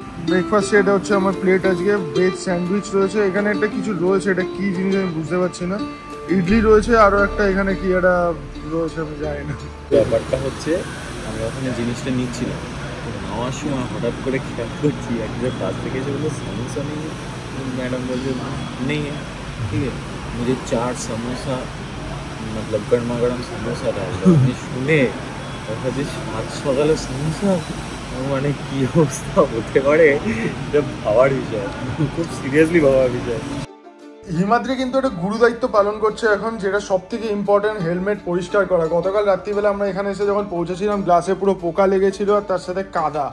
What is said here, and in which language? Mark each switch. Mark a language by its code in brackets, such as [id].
[bn] ব্রেকফাস্টে এটা হচ্ছে আমার প্লেট। আজকে ভেজ স্যান্ডউইচ রয়েছে, এখানে একটা কিছু রয়েছে, এটা কি জিনিস আমি বুঝতে পারছি না। ইডলি রয়েছে, আরও একটা এখানে কি একটা রয়েছে আমি জানি না। ব্যাপারটা হচ্ছে আমরা ওখানে জিনিসটা নিচ্ছিলাম, নেওয়ার সময় হঠাৎ করে খেয়াল করছি একজন কাছ থেকে এসে বললো সমোসা নেই। [hi] मैडम बोलते नहीं है, ठीक है मुझे 4 समोसा मतलब गर्मा गर्म समोसा डाल दो। [bn] শুনে যে 7 সকালে সমোসা, মানে কি অবস্থা হতে পারে এটা ভাবার বিষয়, খুব সিরিয়াসলি ভাবার বিষয়। হিমাদ্রি কিন্তু একটা গুরু দায়িত্ব পালন করছে এখন, যেটা সব থেকে ইম্পর্টেন্ট, হেলমেট পরিষ্কার করা। গতকাল রাত্রিবেলা আমরা এখানে এসে যখন পৌঁছেছিলাম গ্লাসে পুরো পোকা লেগেছিল আর তার সাথে কাদা।